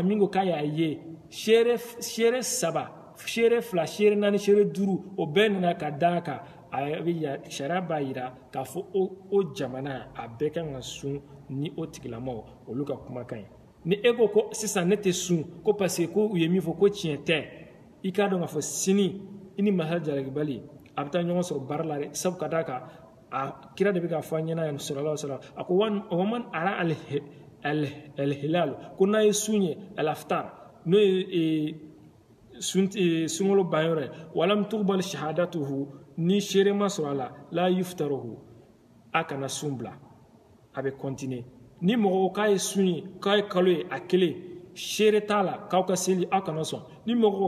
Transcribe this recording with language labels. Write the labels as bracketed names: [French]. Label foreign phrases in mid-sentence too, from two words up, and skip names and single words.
[Bambara] min ko k'a y'a ye seere saba seere fila seere naani seere duuru o bɛɛ nana ka da kan sariya b'a yira k'a fɔ o jamana a bɛɛ kan ka sun ni o tigilamaw olu ka kumakan ye ni e ko sisan ne tɛ sun ko [French] parce que [Bambara] ko u ye min fɔ ko tiɲɛ tɛ i k'a dɔn k'a fɔ sini i ni masa jalakibali a bɛ taa ɲɔgɔn sɔrɔ baara la dɛ sabu ka d'a kan a kira de bɛ k'a fɔ an ɲɛna yan [Arabic] صلى الله عليه وسلم [Bambara] a ko [Arabic] ومن رأى الهلال [Bambara] ko n'a ye sun ye al-aftar n'o ye sunkalo banyɔrɔ ye [Arabic] ولم تقبل شهادته [Bambara] ni seere ma sɔrɔ a la yuftaruhu a kana sun bila a bɛ continuer ni mɔgɔ k'a ye sun ye k'a ye kalo ye a kelen seere t'a la k'aw ka seli aw kana sɔn ni mɔgɔ